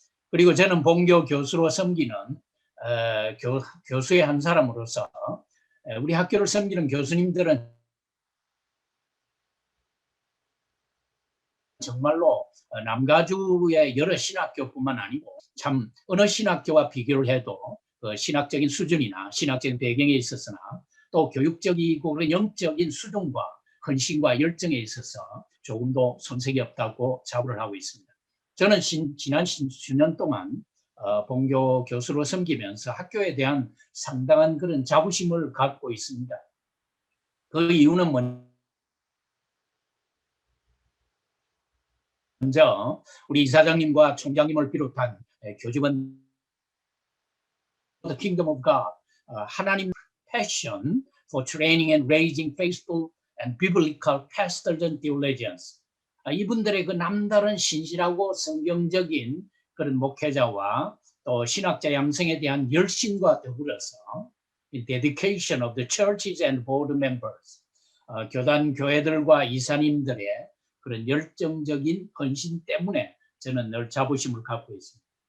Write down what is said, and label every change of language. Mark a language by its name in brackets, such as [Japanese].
[Korean] 그리고 저는 본교 교수로 섬기는 교수의 한 사람으로서 우리 학교를 섬기는 교수님들은 정말로 남가주의 여러 신학교뿐만 아니고 참 어느 신학교와 비교를 해도 신학적인 수준이나 신학적인 배경에 있어서나 또 교육적이고 그런 영적인 수준과 헌신과 열정에 있어서 조금도 손색이 없다고 자부를 하고 있습니다. 저는 지난 수년 동안 본교 교수로 섬기면서 학교에 대한 상당한 그런 자부심을 갖고 있습니다. 그 이유는 먼저 우리 이사장님과 총장님을 비롯한 교직원 [English] The Kingdom of God, [Korean] 하나님 [English] passion for training and raising faithful and biblical pastors and theologians. [Korean] 이분들의 그 남다른 신실하고 성경적인 그런 목회자와 또 신학자 양성에 대한 열심과 더불어서 [English] dedication of the churches and board members, [Korean] 교단 교회들과 이사님들의 그런 열정적인 헌신 때문에 저는 늘 자부심을 갖고 있습니다.